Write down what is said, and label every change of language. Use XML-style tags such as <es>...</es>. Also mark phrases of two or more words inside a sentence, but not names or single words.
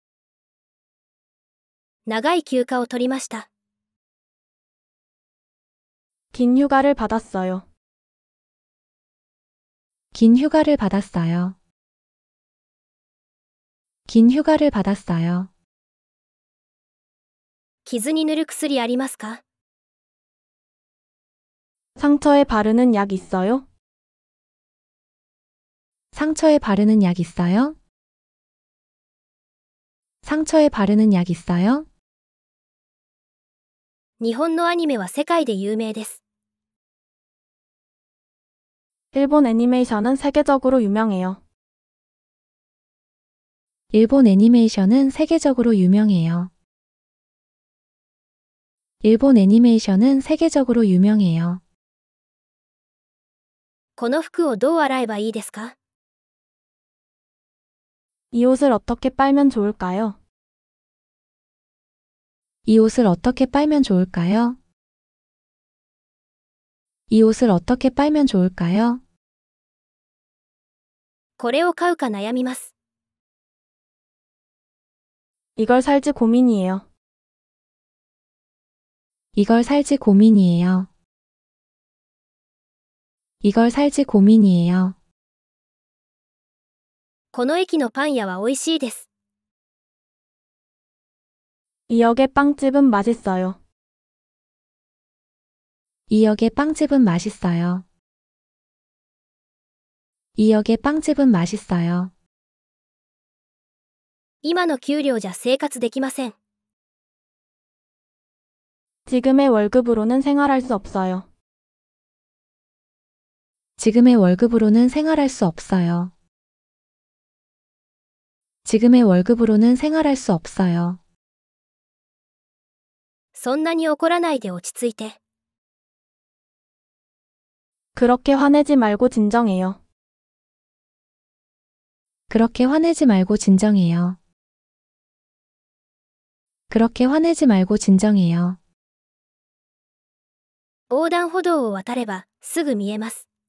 <ja>長い休暇を取りました。</ja> <ko>긴 휴가를 받았어요. 긴 휴가를 받았어요. 긴 휴가를 받았어요.</ko> <ja>傷に塗る薬ありますか？</ja> <ko>상처에 바르는 약 있어요? 상처에 바르는 약 있어요? 상처에 바르는 약 있어요?</ko> <ja>日本のアニメは世界で有名です。</ja> <ko>일본 애니메이션은 세계적으로 유명해요. 일본 애니메이션은 세계적으로 유명해요. 일본 애니메이션은 세계적으로 유명해요.</ko> <ja>この服をどう洗えばいいですか？</ja> <ko>이 옷을 어떻게 빨면 좋을까요? 이 옷을 어떻게 빨면 좋을까요? 이 옷을 어떻게 빨면 좋을까요?</ko> <ja>これを買うか悩みます。</ja> <ko>이걸 살지 고민이에요. 이걸 살지 고민이에요. 이걸 살지 고민이에요.</ko> <ja>この駅のパン屋は美味しいです。</ja> <ko>이 역의 빵집은 맛있어요. 이 역의 빵집은 맛있어요. 이 역의 빵집은 맛있어요.</ko> <ja>今の給料じゃ生活できません。</ja> <ko>지금의 월급으로는 생활할 수 없어요. 지금의 월급으로는 생활할 수 없어요. 지금의 월급으로는 생활할 수 없어요.</ko> <ja>そんなに怒らないで落ち着いて。</ja> <ko>그렇게 화내지 말고 진정해요. 그렇게 화내지 말고 진정해요. 그렇게 화내지 말고 진정해요.</ko> <ja>横断歩道を渡ればすぐ見えます。</ja>